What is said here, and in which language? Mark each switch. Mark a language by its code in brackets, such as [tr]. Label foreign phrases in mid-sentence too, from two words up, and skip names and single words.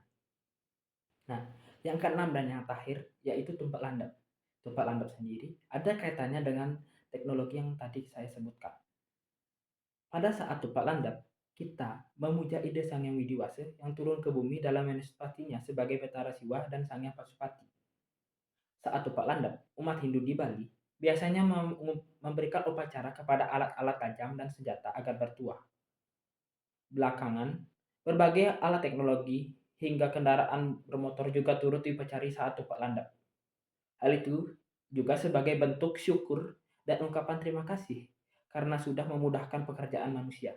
[id] Nah, yang keenam dan yang terakhir yaitu Tumpak Landap. Tumpak Landap sendiri ada kaitannya dengan teknologi yang tadi saya sebutkan. Pada saat Tumpak Landap, kita memuja ide Sang Hyang Widiwasa yang turun ke bumi dalam manifestasinya sebagai Betara Siwa dan Sang Hyang Pasupati. Saat Tumpak Landap, umat Hindu di Bali biasanya memberikan upacara kepada alat-alat tajam dan senjata agar bertuah. Belakangan, berbagai alat teknologi hingga kendaraan bermotor juga turut dipecari saat Tumpak Landap. Hal itu juga sebagai bentuk syukur dan ungkapan terima kasih karena sudah memudahkan pekerjaan manusia.